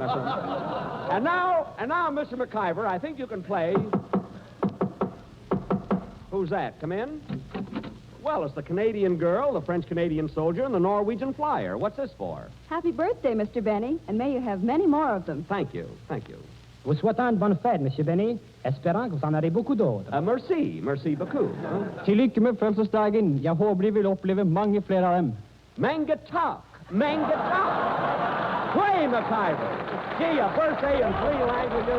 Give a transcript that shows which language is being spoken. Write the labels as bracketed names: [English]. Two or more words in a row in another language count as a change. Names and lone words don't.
[English] And now, Mr. McIver, I think you can play... Who's that? Come in? Well, it's the Canadian girl, the French-Canadian soldier, and the Norwegian flyer. What's this for? Happy birthday, Mr. Benny, and may you have many more of them. Thank you, thank you. [French] Vous souhaitons une bonne fête, Monsieur Benny. Espérant que vous en aurez beaucoup d'autres. Merci beaucoup. [Norwegian] Til lykke med fødselsdagen. Jeg håper de vil oppleve mange flere av dem. Mangatalk. [English] Play, McIver. Gee, a birthday in 3 languages.